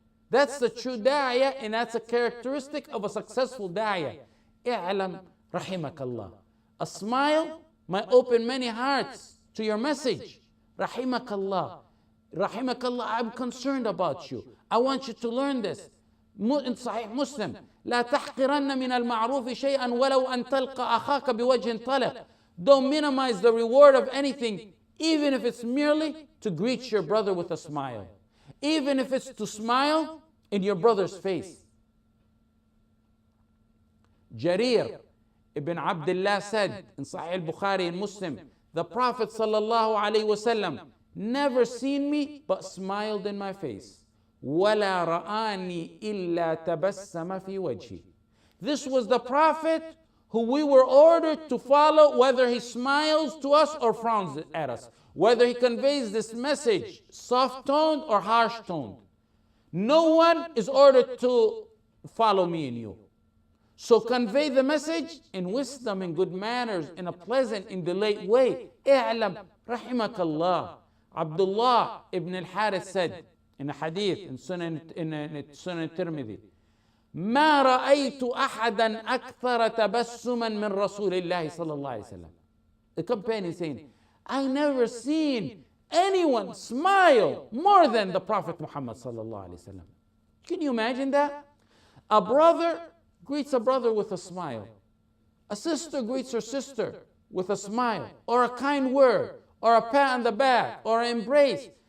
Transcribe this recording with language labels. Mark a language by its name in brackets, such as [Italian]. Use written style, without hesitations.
[English] That's the true da'iyah, and that's a characteristic of a successful da'iyah. I'lam Rahimakallah. A smile might open many hearts to your message. Rahimakallah. Rahimakallah, I'm concerned about you. I want you to learn this. In Sahih Muslim, [Arabic] لا تحقرن من المعروف شيئا ولو أن تلقى أخاك بوجه طلق. [English] Don't minimize the reward of anything, even if it's merely to greet your brother with a smile. Even if it's to smile in your brother's face. Jarir Ibn Abdullah said in Sahih al-Bukhari and Muslim, the Prophet sallallahu alaihi wasallam never seen me but smiled in my face. [Arabic] وَلَا رَآنِي إِلَّا تَبَسَّمَ فِي وَجْهِ. [English] This was the Prophet who we were ordered to follow, whether he smiles to us or frowns at us, whether he conveys this message soft-toned or harsh-toned. No one is ordered to follow me and you. So convey the message in wisdom and good manners, in a pleasant and delayed way. I'lam Rahimakallah. [Arabic] Abdullah ibn al-Harith [English] said in a hadith in [Arabic] Sunan Tirmidhi, ما رأيت أحدا أكثر تبسما من رسول الله صلى الله عليه وسلم. [English] The companion saying, I never seen anyone smile more than the Prophet Muhammad sallallahu alaihi wasallam. Can you imagine that? A brother greets a brother with a smile. A sister greets her sister with a smile, or a kind word, or a pat on the back, or an embrace.